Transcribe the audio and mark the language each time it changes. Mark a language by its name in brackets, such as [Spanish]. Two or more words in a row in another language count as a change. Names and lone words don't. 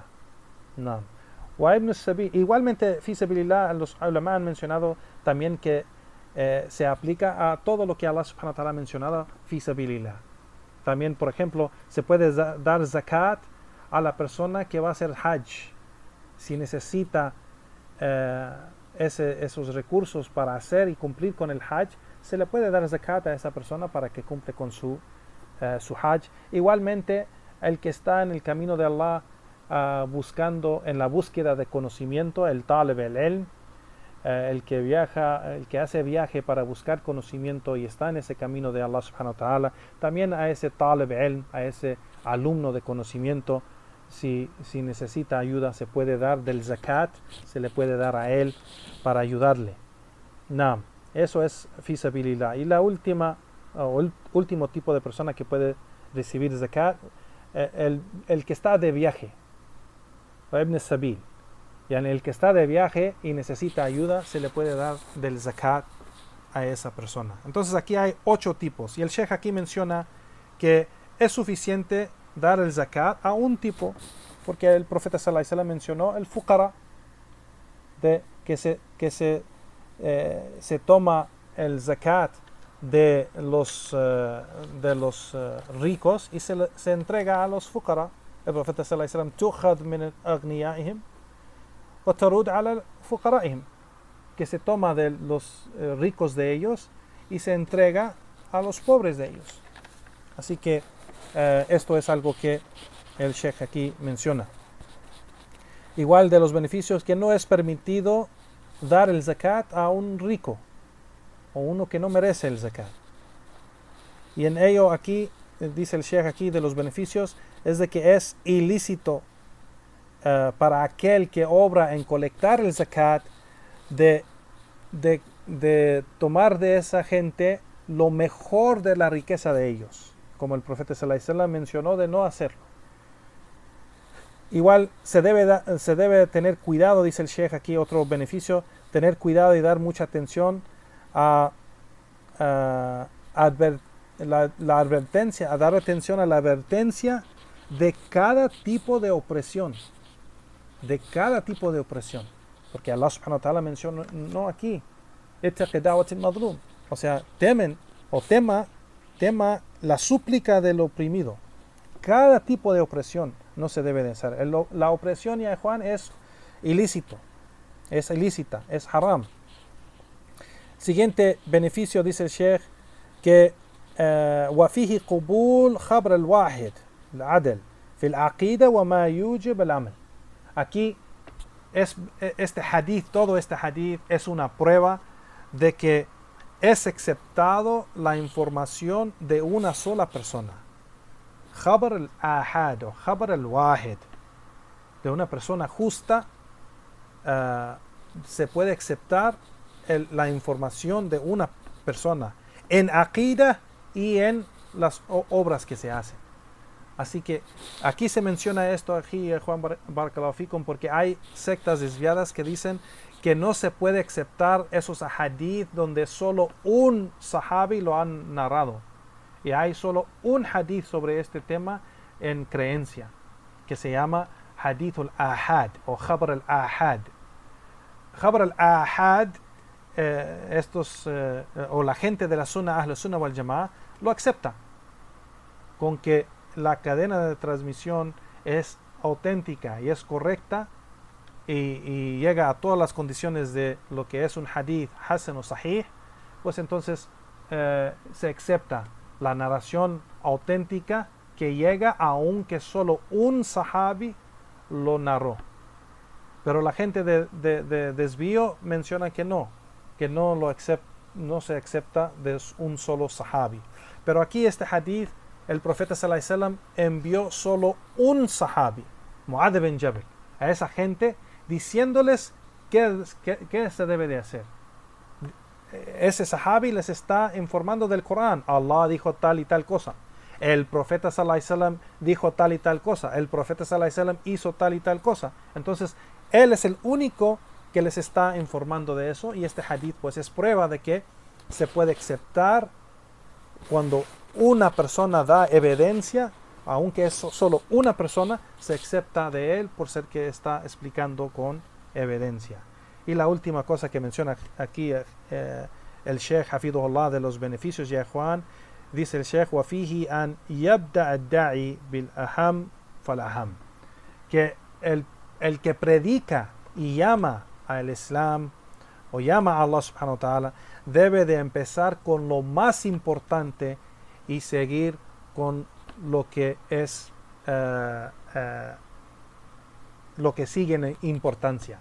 [Spanish] No. Igualmente, [Arabic] في سبيل الله, [Spanish] los ulama han mencionado también que se aplica a todo lo que [Arabic] الله سبحانه وتعالى [Spanish] ha mencionado, [Arabic] في سبيل الله. [Spanish] También, por ejemplo, se puede dar zakat a la persona que va a hacer hajj. Si necesita esos recursos para hacer y cumplir con el hajj, se le puede dar zakat a esa persona para que cumple con su hajj. Igualmente, el que está en el camino de Allah, buscando, en la búsqueda de conocimiento, el [Arabic] طالب العلم, [Spanish] el que viaja, el que hace viaje para buscar conocimiento y está en ese camino de [Arabic] الله سبحانه وتعالى, [Spanish] también a ese [Arabic] طالب العلم, [Spanish] a ese alumno de conocimiento, si necesita ayuda, se puede dar del zakat, se le puede dar a él para ayudarle. Naam, eso es fi sabilillah. Y la última, o el último tipo de persona que puede recibir zakat, el que está de viaje, [Arabic] ابن سبيل, [Spanish] yani el que está de viaje y necesita ayuda, se le puede dar del zakat a esa persona. Entonces aquí hay 8 tipos, y el Sheikh aquí menciona que es suficiente dar el zakat a un tipo, porque el profeta [Arabic] صلى الله عليه وسلم [Spanish] mencionó el fuqara, que se toma el zakat de los ricos y se entrega a los fuqara. El profeta [Arabic] صلى الله عليه وسلم تؤخذ من أغنيائهم وترد على فقرائهم, [Spanish] que se toma de los ricos de ellos y se entrega a los pobres de ellos. Así que esto es algo que el Sheikh aquí menciona. Igual de los beneficios, que no es permitido dar el zakat a un rico o uno que no merece el zakat. Y en ello aquí, dice el Sheikh aquí, de los beneficios, es de que es ilícito para aquel que obra en colectar el zakat de tomar de esa gente lo mejor de la riqueza de ellos, como el profeta [Arabic] صلى الله عليه وسلم [Spanish] mencionó de no hacerlo. Igual se debe tener cuidado, dice el Sheikh aquí, otro beneficio, tener cuidado y dar mucha atención a la advertencia, a dar atención a la advertencia de cada tipo de opresión, porque [Arabic] الله سبحانه وتعالى [Spanish] mencionó aquí, [Arabic] اتق دعوة المظلوم, [Spanish] o sea, tema la súplica del oprimido. Cada tipo de opresión no se debe de hacer. La opresión, ya Juan, es ilícita, es haram. Siguiente beneficio, dice el Sheikh, que [Arabic] وفيه قبول خبر الواحد العدل في العقيدة وما يوجب العمل. [Spanish] Aquí este hadith, todo este hadith es una prueba de que es aceptado la información de una sola persona. [Arabic] خبر الآحاد أو خبر الواحد, [Spanish] de una persona justa, se puede aceptar la información de una persona en aqida y en las obras que se hacen. Así que aquí se menciona esto, aquí Juan [Arabic] بارك الله فيكم, [Spanish] porque hay sectas desviadas que dicen que no se puede aceptar esos hadith donde solo un sahabi lo han narrado. Y hay solo un hadith sobre este tema en creencia, que se llama [Arabic] حديث الآحاد [Spanish] o [Arabic] خبر الآحاد. خبر الآحاد, [Spanish] o la gente de la Sunnah, [Arabic] أهل السنة والجماعة, [Spanish] lo acepta, con que la cadena de transmisión es auténtica y es correcta y llega a todas las condiciones de lo que es un [Arabic] حديث حسن [Spanish] o sahih, pues entonces se acepta la narración auténtica que llega aunque solo un sahabi lo narró. Pero la gente de desvío menciona que no se acepta de un solo sahabi. Pero aquí este hadith, el profeta [Arabic] صلى الله عليه وسلم [Spanish] envió solo un sahabi, Mu'adh bin Jabal, a esa gente diciéndoles qué se debe de hacer. Ese sahabi les está informando del Corán. Allah dijo tal y tal cosa. El profeta [Arabic] صلى الله عليه وسلم [Spanish] dijo tal y tal cosa. El profeta [Arabic] صلى الله عليه وسلم [Spanish] hizo tal y tal cosa. Entonces, él es el único que les está informando de eso, y este hadith pues es prueba de que se puede aceptar cuando una persona da evidencia, aunque es solo una persona, se acepta de él por ser que está explicando con evidencia. Y la última cosa que menciona aquí el [Arabic] شيخ حفظه الله [Spanish] de los beneficios, ya Juan, dice el Sheikh: [Arabic] وَفِيهِ أَنْ يَبْدَأَ الدَّاعِي بِالْأَهَمْ فَالْأَهَمْ, [Spanish] que el que predica y llama al Islam o llama a [Arabic] الله سبحانه وتعالى [Spanish] debe de empezar con lo más importante y seguir con lo que es lo que sigue en importancia.